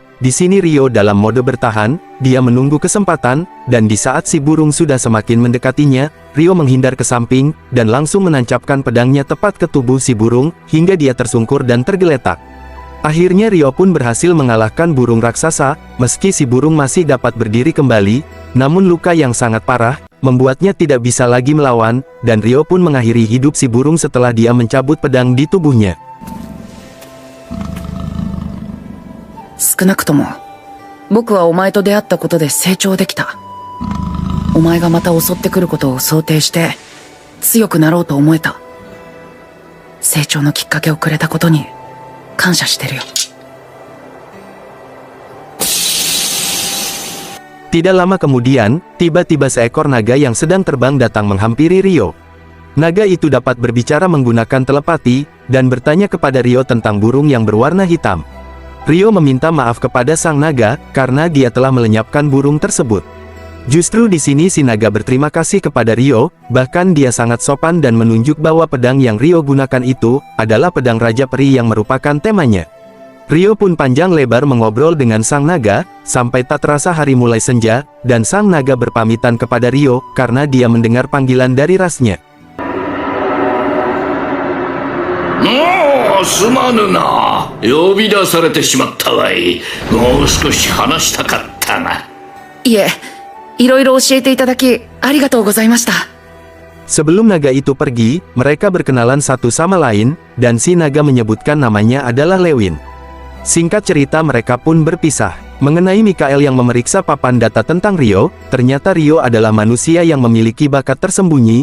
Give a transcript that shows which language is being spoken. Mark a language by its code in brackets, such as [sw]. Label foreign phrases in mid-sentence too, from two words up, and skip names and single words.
[id] Di sini Ryo dalam mode bertahan, dia menunggu kesempatan, dan di saat si burung sudah semakin mendekatinya, Ryo menghindar ke samping, dan langsung menancapkan pedangnya tepat ke tubuh si burung, hingga dia tersungkur dan tergeletak. Akhirnya Ryo pun berhasil mengalahkan burung raksasa. Meski si burung masih dapat berdiri kembali, namun luka yang sangat parah, membuatnya tidak bisa lagi melawan, dan Ryo pun mengakhiri hidup si burung setelah dia mencabut pedang di tubuhnya. [ja] 少なくとも僕はお前と出会ったことで成長できた。お前がまた襲ってくることを想定して強くなろうと思えた。成長のきっかけをくれたことに感謝してるよ。 [id] Tidak lama kemudian, tiba-tiba seekor naga yang sedang terbang datang menghampiri Rio. Naga itu dapat berbicara menggunakan telepati, dan bertanya kepada Rio tentang burung yang berwarna hitam. Rio meminta maaf kepada sang naga, karena dia telah melenyapkan burung tersebut. Justru di sini si naga berterima kasih kepada Rio, bahkan dia sangat sopan dan menunjuk bahwa pedang yang Rio gunakan itu, adalah pedang Raja Peri yang merupakan temanya. Rio pun panjang lebar mengobrol dengan sang naga, sampai tak terasa hari mulai senja, dan sang naga berpamitan kepada Rio, karena dia mendengar panggilan dari rasnya. [ja] すまぬな。呼び出されてしまったわい。もう少し話したかったな。いえ、いろいろ教えていただき、ありがとうございました。 [id] Sebelum naga itu pergi, mereka berkenalan satu sama lain, dan si naga menyebutkan namanya adalah Lewin. Singkat cerita mereka pun berpisah. Mengenai Mikael yang memeriksa papan data tentang Rio, ternyata Rio adalah manusia yang memiliki bakat tersembunyi.